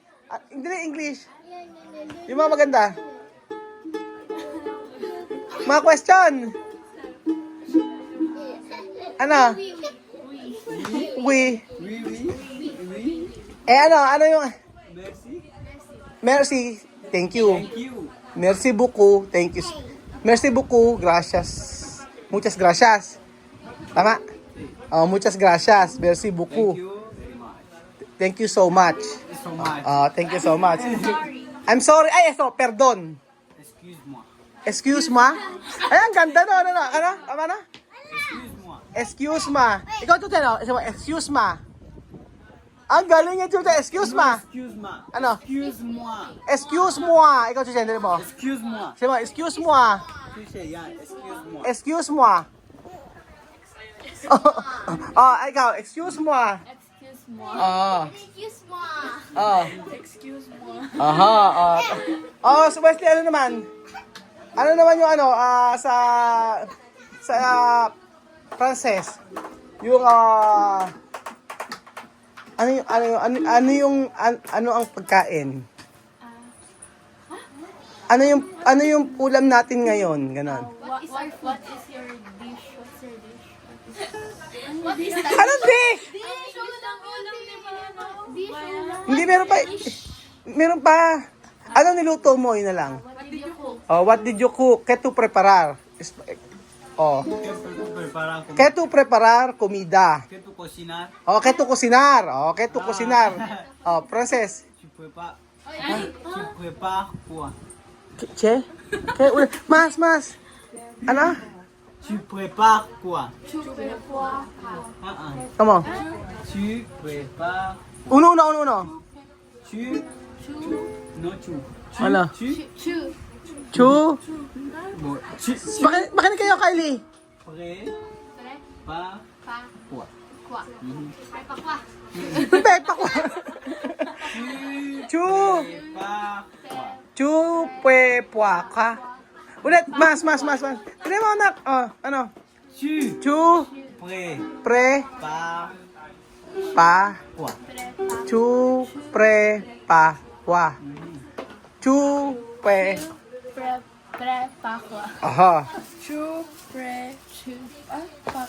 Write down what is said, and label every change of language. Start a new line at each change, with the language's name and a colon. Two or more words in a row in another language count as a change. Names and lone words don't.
Filipino: Hindi English. Yung mga maganda. Mga question. Ano? We.
French: Oui.
Filipino: Ano yung...
French: Merci. Merci.
English: Thank you. Thank you.
French: Merci beaucoup.
English: Thank you.
French: Merci beaucoup.
Spanish: Gracias. Muchas gracias. Tama? Muchas gracias.
French: Merci beaucoup.
English: Thank you very much. Thank you so much. So much. Thank you so much. I'm sorry. Perdon.
French: Excuse-moi.
English: Excuse me.
Filipino: Ay, ang ganda no. Ano? Tama na?
French: Excuse-moi.
English: Excuse me.
Filipino: Ikaw ito,
English: excuse me.
Filipino: Ang galing niya, Chucha.
English: Excuse me.
French: Excuse-moi.
Filipino: Ano?
French: Excuse-moi. Excuse moi.
Filipino: Ikaw, Chucha, hindi mo.
French: Excuse-moi.
Filipino: Sabi mo,
French: excuse moi. Touché, yeah. Excuse-moi. Excuse moi. Ikaw, excuse moi.
English: Excuse me. Excuse Excuse me.
Filipino: So Wesley, ano naman? Ano naman yung sa Frances? Yung ano ang pagkain? Ano yung ulam natin ngayon? Ganon.
English: What is your dish? What is that?
Filipino: Anong dish? Dish ulam, di ba? Dish ulam. Hindi, meron pa. Ano niluto mo? Yun na lang.
English: What did you cook? What did you cook?
Spanish: ¿Qué tú preparar? ¿Qué tú preparar comida? Que tu cocinar. ¿Qué tú cocinar? ¿Qué tú cocinar? Frances.
French: Tu prépares. Tu prépares quoi?
Filipino: Che? Mas. Ano?
French: Tu prépares quoi? Chupe
English: Come on.
French: Tu prépares.
Spanish: Uno.
French: Tu. Non, tu.
Filipino: Ano?
French: Tu. Chu? Bon, tu.
Filipino: Makinig kayo, Kylie.
French: Prépares quoi? Pepa ko. Chu. Prépares quoi? Chu puaka.
Filipino: Ulit, mas. Hindi mo, anak. Ano?
French: Tu. Chu. Pre. Prépares Pa. quoi? Chu. Pre. Pa. Wa. Chu. Pre. Pakwa. Aha. Chu, pre, chu, pak.